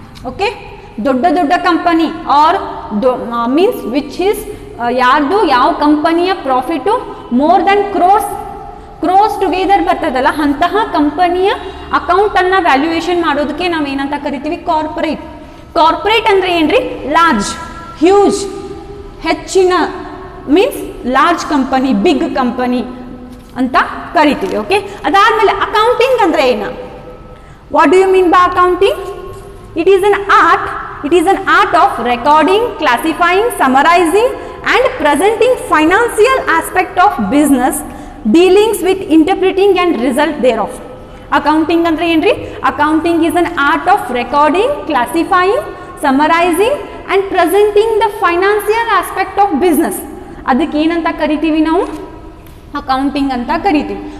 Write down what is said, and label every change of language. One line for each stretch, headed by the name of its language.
Kannada: Okay, ದೊಡ್ಡ company R means which is ಯಾರ್ದು ಯಾವ ಕಂಪನಿಯ profit more than crores together ಬರ್ತದಲ್ಲ, ಅಂತಹ ಕಂಪನಿಯ ಅಕೌಂಟನ್ನು ವ್ಯಾಲ್ಯೂಯೇಷನ್ ಮಾಡೋದಕ್ಕೆ ನಾವು ಏನಂತ ಕರಿತೀವಿ, ಕಾರ್ಪೊರೇಟ್ ಅಂದರೆ ಏನ್ರಿ, ಲಾರ್ಜ್, ಹ್ಯೂಜ್, ಹೆಚ್ಚಿನ means large company, big company ಅಂತ ಕರಿತೀವಿ.
English: okay,
Kannada: ಅದಾದಮೇಲೆ ಅಕೌಂಟಿಂಗ್ ಅಂದರೆ ಏನು?
English: What do you mean by accounting? It is an art of recording, classifying, summarizing and presenting financial aspect of business dealings with interpreting and result thereof. Accounting
Kannada: andre enri?
English: Accounting is an art of recording, classifying, summarizing and presenting the financial aspect of business.
Kannada: ಅದಕ್ಕೆ ಏನಂತ ಕರಿತೀವಿ ನಾವು, accounting ಅಂತ ಕರಿತೀವಿ.